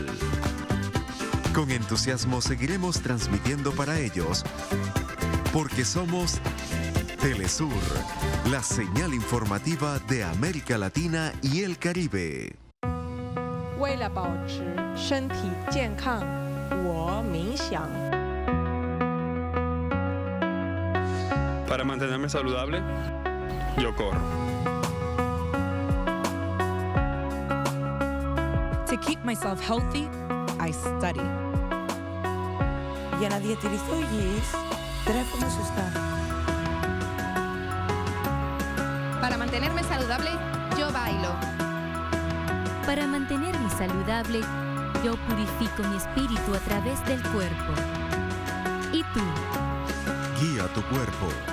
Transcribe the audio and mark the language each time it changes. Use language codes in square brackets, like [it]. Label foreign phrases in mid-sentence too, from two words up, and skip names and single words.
[es] Con entusiasmo seguiremos transmitiendo para ellos, porque somos Telesur, la señal informativa de América Latina y el Caribe. Para mantenerme saludable, yo corro. [en] To keep myself healthy, I study. [el] Για να διατηρηθώ υγιής, τρέφομαι σωστά. [es] Para mantenerme saludable, yo bailo. Para mantenerme saludable, yo purifico mi espíritu a través del cuerpo. ¿Y tú? Guía tu cuerpo.